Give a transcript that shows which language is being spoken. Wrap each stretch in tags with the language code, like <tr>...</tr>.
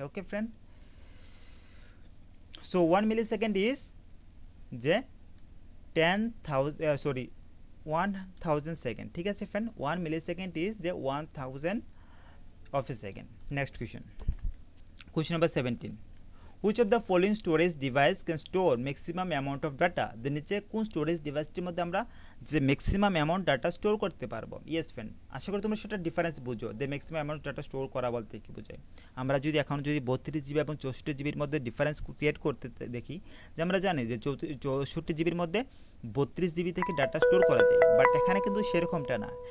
<en>okay friend, so 1 millisecond is যে 1000 second,</en> <bn>ঠিক আছে</bn> <en>Friend. 1 millisecond is যে 1000 of a second. Next question number 17, which of the following storage device can store maximum amount of data?</en> <bn>the নিচে কোন storage ডিভাইসটির মধ্যে আমরা যে maximum amount data store করতে পারবো? ইয়েস ফ্রেন্ড, আশা করি তোমরা সেটা ডিফারেন্স বুঝো, যে ম্যাক্সিমাম অ্যামাউন্ট ডাটা স্টোর করা বলতে কি বোঝায়। আমরা যদি এখন 32 জিবি এবং 64 জিবির মধ্যে ডিফারেন্স ক্রিয়েট করতে দেখি, যে আমরা জানি যে 64 জিবির মধ্যে 32 জিবি থেকে ডাটা স্টোর করা যায়, বাট এখানে কিন্তু সেরকমটা না।</bn>